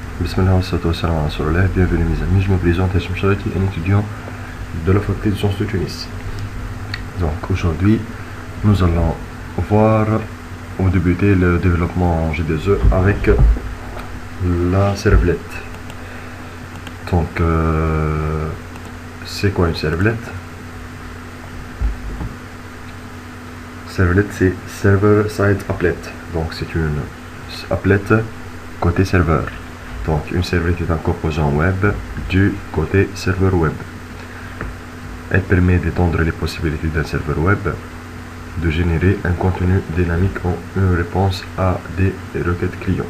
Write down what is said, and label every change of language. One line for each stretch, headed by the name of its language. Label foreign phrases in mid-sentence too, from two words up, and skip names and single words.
Arabic: بسم الله و الصلاة و السلام على رسول الله.
French: Bienvenue mes amis, je me présente Hachim Charity, un étudiant de la faculté de sciences de Tunis. Donc aujourd'hui, nous allons voir ou débuter le développement en G2E avec la servlette. Donc c'est quoi une servlette? Servlette c'est
English: server side applet,
French: donc c'est une applet côté serveur. Donc une servlette est un composant web du côté serveur web. Elle permet d'étendre les possibilités d'un serveur web, de générer un contenu dynamique en une réponse à des requêtes clients.